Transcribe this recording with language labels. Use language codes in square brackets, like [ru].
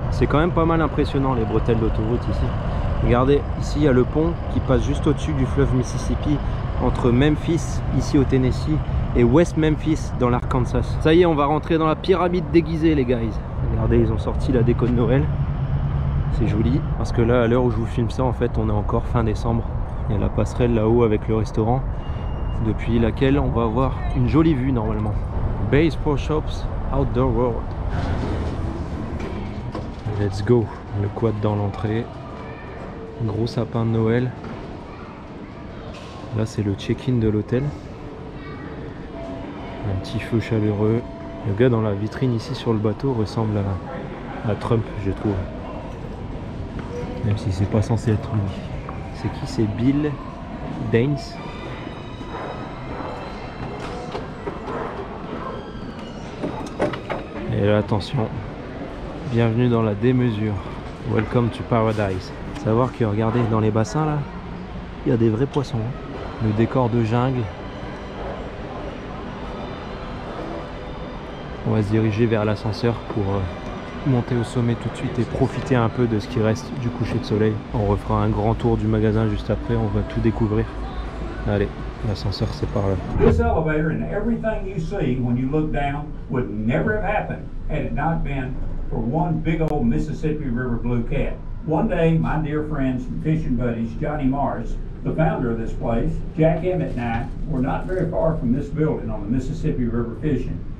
[fr] C'est quand même pas mal impressionnant les bretelles d'autoroute ici. Regardez, ici il y a le pont qui passe juste au-dessus du fleuve Mississippi entre Memphis, ici au Tennessee, et West Memphis dans l'Arkansas. Ça y est, on va rentrer dans la pyramide déguisée les guys. Regardez, ils ont sorti la déco de Noël. C'est joli, parce que là, à l'heure où je vous filme ça, en fait, on est encore fin décembre. Il y a la passerelle là-haut avec le restaurant, depuis laquelle on va avoir une jolie vue normalement. Bass Pro Shops Outdoor World. [en] Let's go. [fr] Le quad dans l'entrée. Gros sapin de Noël. Là, c'est le check-in de l'hôtel. Un petit feu chaleureux. Le gars dans la vitrine ici sur le bateau ressemble à Trump, je trouve. Même si c'est pas censé être lui. C'est qui? C'est Bill Daines. Et là, attention, bienvenue dans la démesure. [en] Welcome to Paradise. [fr] Savoir que, regardez, dans les bassins là, il y a des vrais poissons. Le décor de jungle. On va se diriger vers l'ascenseur pour monter au sommet tout de suite et profiter un peu de ce qui reste du coucher de soleil. On refera un grand tour du magasin juste après, on va tout découvrir. Allez, L'ascenseur c'est par là. [en] This elevator and everything you see when you look down would never have happened had it not been for one big old Mississippi River blue cat. One day, my dear friends and fishing buddies, Johnny Morris, the founder of this place, Jack Emmett and I were not very far from this building on the Mississippi River fishing.